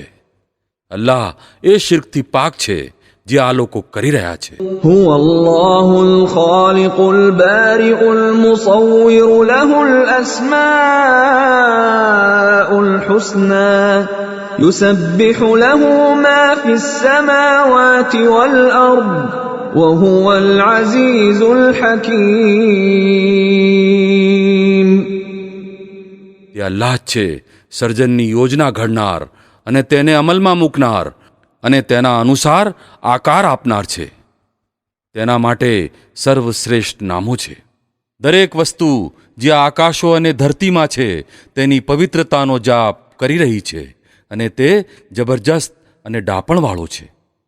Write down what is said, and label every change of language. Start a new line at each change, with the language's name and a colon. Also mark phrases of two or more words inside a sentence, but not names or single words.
Gujarati: અલ્લાહ એ શિર્કથી પાક છે જે આ લોકો કરી રહ્યા છે.
Arabic: هو الله الخالق البارئ المصور له الأسماء الحسنى يسبح له ما في السماوات والأرض وهو العزيز الحكيم.
Gujarati: તે અલ્લાહ જ છે સર્જનની યોજના ઘડનાર અને તેને અમલમાં મૂકનાર અને તેના અનુસાર આકાર આપનાર છે. તેના માટે સર્વશ્રેષ્ઠ નામો છે. દરેક વસ્તુ જે આકાશો અને ધરતીમાં છે તેની પવિત્રતાનો જાપ કરી રહી છે અને તે જબરજસ્ત અને ડાપણવાળો છે.